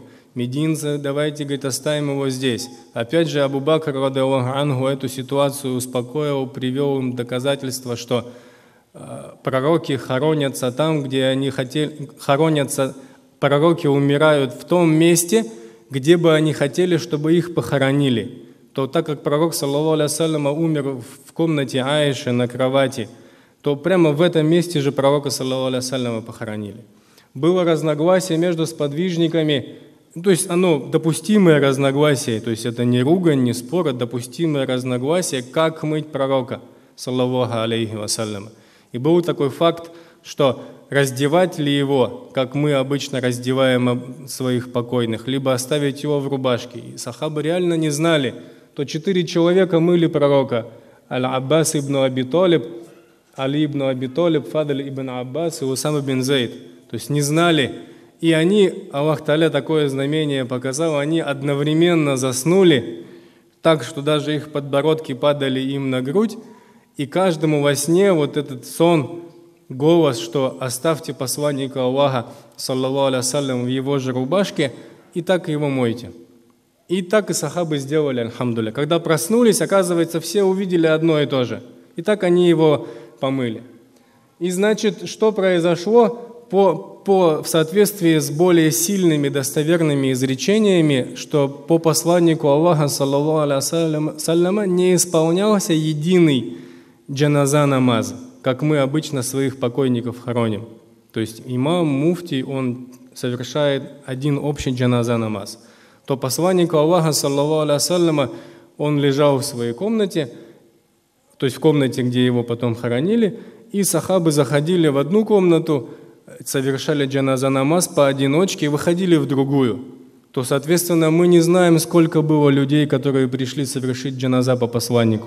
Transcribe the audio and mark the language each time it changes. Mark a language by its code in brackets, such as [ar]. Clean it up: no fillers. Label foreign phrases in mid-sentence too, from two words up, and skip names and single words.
[ru] Мединцы: давайте, говорит, оставим его здесь. Опять же, [ar] Абу Бакр, رضي الله عنه, [ru] эту ситуацию успокоил, привел им доказательства, что пророки хоронятся там, где они хотели, хоронятся, пророки умирают в том месте, где бы они хотели, чтобы их похоронили. То так как пророк, [ar] صلى الله عليه وسلم, [ru] умер в комнате Аиши на кровати, то прямо в этом месте же пророка, [ar] صلى الله عليه وسلم, [ru] похоронили. Было разногласие между сподвижниками, то есть оно допустимое разногласие, то есть это не ругань, не спор, а допустимое разногласие, как мыть пророка, [ar] صلى الله عليه وسلم. [ru] И был такой факт, что раздевать ли его, как мы обычно раздеваем своих покойных, либо оставить его в рубашке. И сахабы реально не знали. То 4 человека мыли пророка: Аль-Аббас ибн Аби Талиб, Али ибн Аби Талиб, Фадль ибн Аббас и Усама бин Зайд. То есть не знали. И они, Аллах Тааля такое знамение показал, они одновременно заснули, так что даже их подбородки падали им на грудь, и каждому во сне вот этот сон голос, что оставьте посланника Аллаха, [ar] صلى الله عليه وسلم, [ru] в его же рубашке, и так его мойте. И так и сахабы сделали, альхамдулилля. Когда проснулись, оказывается, все увидели одно и то же. И так они его помыли. И значит, что произошло? В соответствии с более сильными достоверными изречениями, что по посланнику Аллаха, [ar] صلى الله عليه وسلم, [ru] не исполнялся единый джаназа намаз, как мы обычно своих покойников хороним. То есть имам, муфтий, он совершает один общий джаназа намаз. То посланник Аллаха, [ar] صلى الله عليه وسلم, [ru] он лежал в своей комнате, то есть в комнате, где его потом хоронили, и сахабы заходили в одну комнату, совершали джаназа намаз поодиночке и выходили в другую. То, соответственно, мы не знаем, сколько было людей, которые пришли совершить джаназа по посланнику.